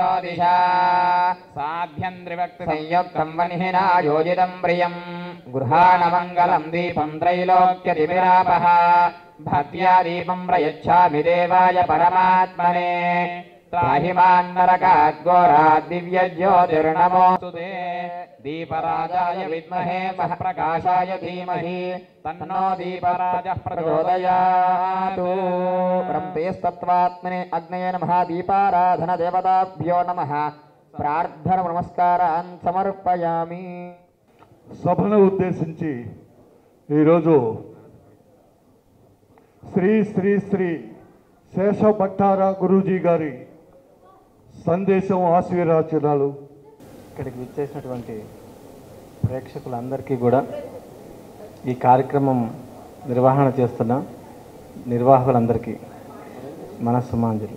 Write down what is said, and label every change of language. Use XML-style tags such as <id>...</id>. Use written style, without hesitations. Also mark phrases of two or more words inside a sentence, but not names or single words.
<sa>दिशा साध्यं त्रिभक्ति संयुक्तं वह्निना योजितं प्रियं गृहाणमङ्गलं दीपं त्रैलोक्यतिमिरापः भक्त्या दीपं प्रयच्छामि देवाय परमात्मने त्राहिमान्नरकात् घोरात् दिव्यज्योतिर्नमोऽस्तु ते दीपराजाय विद्महे महप्रकाशाय धीमहि तन्नो दीपराजः प्रचोदयात्. ब्रह्मेस्तत्त्वात्मने अग्नये नमः. दीपाराधन देवताभ्यो नमः. प्रार्थना नमस्कारान् समर्पयामि.</sa> <te>సభను ఉద్దేశించి ఈరోజు శ్రీ శ్రీ శ్రీ శేషభట్టార గురూజీ గారి సందేశం ఆశీర్వచనాలు ఇక్కడికి విచ్చేసినటువంటి ప్రేక్షకులందరికీ కూడా ఈ కార్యక్రమం నిర్వహణ చేస్తున్న నిర్వాహకులందరికీ మనస్సుమాంజలి.</te>